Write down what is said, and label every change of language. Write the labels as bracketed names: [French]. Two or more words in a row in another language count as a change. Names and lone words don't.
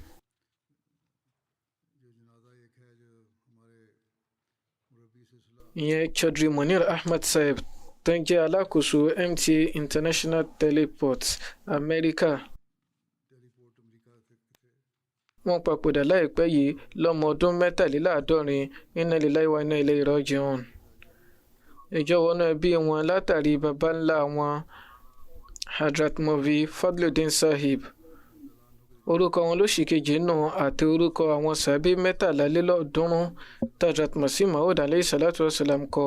[Yoruba] Ìyẹn Chaudhry Munir Ahmad Saheb tó ń jẹ́ alákòóso MTA International Teleports America. Wọ́n papòdà láìpẹ́ yìí lọ́mọ ọdún 73. [Arabic] إنا لله وإنا إليه راجعون. [Yoruba] Ìjọ̀wọ́ náà bí wọn látàrí baba ńlá wọn, Hadrat Maulvi Fadluddin Sahib. Orúkọ wọn ló sì kejì nù àti orúkọ àwọn sàbí 73 Hadrat Masih Maud [Arabic] عليه الصلاة والسلام [Yoruba] kọ.